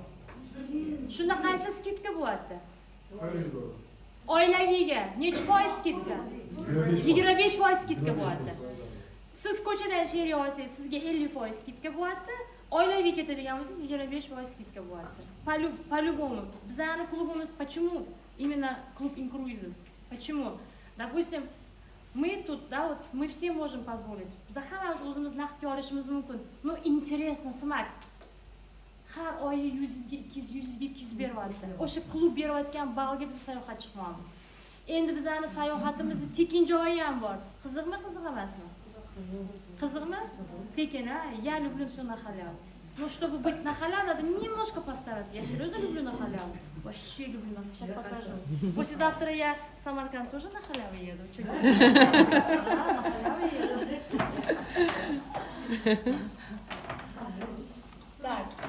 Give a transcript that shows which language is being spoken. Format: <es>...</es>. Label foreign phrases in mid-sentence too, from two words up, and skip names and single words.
<uz>Shunda qancha skidka bo'lyapti? Oilaviyga necha foiz skidka? 25% skidka bo'lyapti. Siz ko'chadan sherik olsangiz sizga 50% skidka bo'lyapti. Oilaviy ketadigan bo'lsangiz 25% skidka bo'lyapti.</uz> <ru>По-любому.</ru> <uz>Bizning klubimiz</uz> <ru>почему именно клуб Incruises? Почему? Допустим, мы тут, да, вот мы все можем позволить.</ru> <uz>Biz hammamiz o'zimiz naqdga olishimiz mumkin.</uz> <ru>Ну, интересно, смак.</ru> <uz>Har oyi 100 ga 200 beryapti. O'sha klub berayotgan balga biz sayohat chiqmaymiz. Endi bizning sayohatimizni tekinchi oyi ham bor. Qiziqmi, qiziq emasmi? Qiziqmi? Tekin, a?</uz> <ru>Я люблю всё на халяву. Но чтобы быть на халяву, надо немножко постараться. Я серьезно люблю на халяву. Вообще люблю, сейчас покажу. Послезавтра я в Самарканд тоже на халяву еду. Чуть на халяву еду. Так.</ru>